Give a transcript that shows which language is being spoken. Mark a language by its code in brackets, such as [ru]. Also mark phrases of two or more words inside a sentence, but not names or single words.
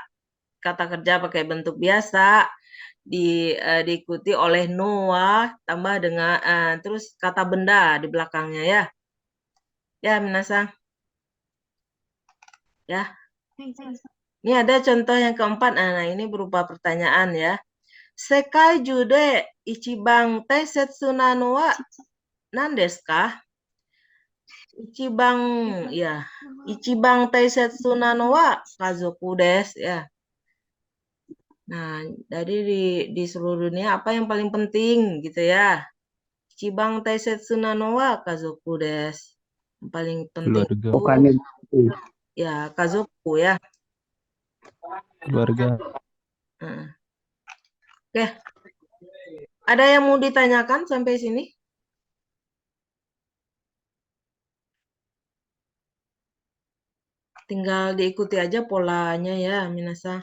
[id] Kata kerja pakai bentuk biasa, diikuti oleh Noah tambah dengan terus kata benda di belakangnya ya. Ya, Minasa. Ya. Ini ada contoh yang keempat. Nah, ini berupa pertanyaan ya. [ja] 世界で一番大切なのは何ですか? 一番大切なのは家族です ya. [id] Nah, jadi di seluruh dunia apa yang paling penting gitu ya? [ja] 一番大切なのは家族です. [id] Yang paling penting Keluarga. Bukan ya kazoku ya. Keluarga. Oke. Ada yang mau ditanyakan sampai sini? Tinggal diikuti aja polanya ya, Minasa.